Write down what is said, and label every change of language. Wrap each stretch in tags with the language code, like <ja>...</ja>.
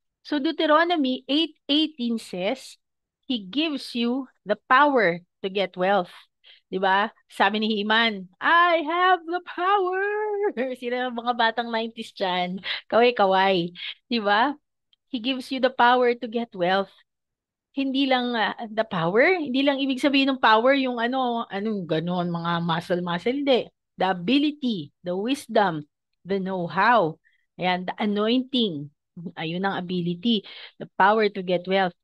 <en>So Deuteronomy 8:18 says, He gives you the power to get wealth.</en> <tl>'Di ba? Sabi ni Himan,</tl> <en>I have the power.</en> <tl>Sila mga batang 90s dyan. Kaway-kaway. 'Di ba?</tl> <en>He gives you the power to get wealth.</en> <tl>Hindi lang the power, hindi lang ibig sabihin ng power yung anong ganon, mga muscle, hindi.</tl> <en>The ability, the wisdom, the know-how,</en> <tl>ayan,</tl> <en>the anointing,</en> <tl>ayun ang ability,</tl> <en>the power to get wealth.</en>